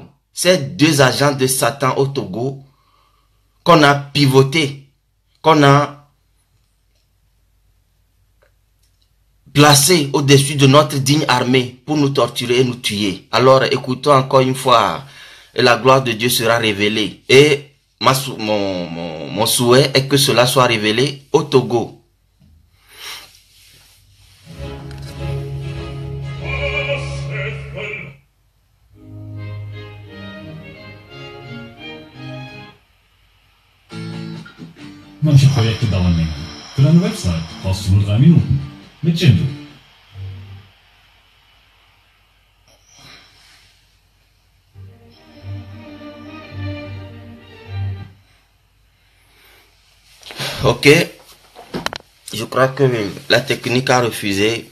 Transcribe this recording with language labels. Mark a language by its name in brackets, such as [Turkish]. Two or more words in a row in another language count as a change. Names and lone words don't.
[French] Ces deux agents de Satan au Togo qu'on a pivoté, qu'on a placé au-dessus de notre digne armée pour nous torturer et nous tuer. Alors écoutons encore une fois, et la gloire de Dieu sera révélée. Et mon souhait est que cela soit révélé au Togo. [German] Manche Projekte dauern länger. Für deine Website brauchst du nur 3 Minuten. Mit Jimdo. [French] Ok, je crois que la technique a refusé.